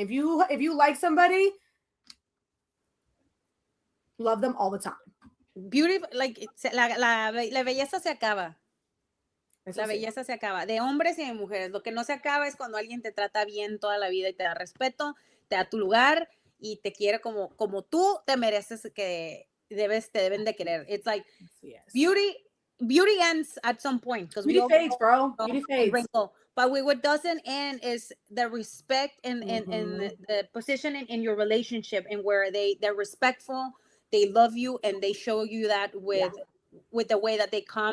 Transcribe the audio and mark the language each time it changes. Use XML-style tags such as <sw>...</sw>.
<en>If you like somebody, love them all the time. Beautiful, like</en> <es>la belleza se acaba. La belleza se acaba, de hombres y de mujeres. Lo que no se acaba es cuando alguien te trata bien toda la vida y te da respeto, te da tu lugar y te quiere como tú te mereces que te deben de querer.</es> <en>It's like beauty ends at some point because beauty fades, bro. Beauty fades. Wrinkle. But what doesn't end is the respect and the position in your relationship, and where they're respectful, they love you, and they show you that with the way that they come</en>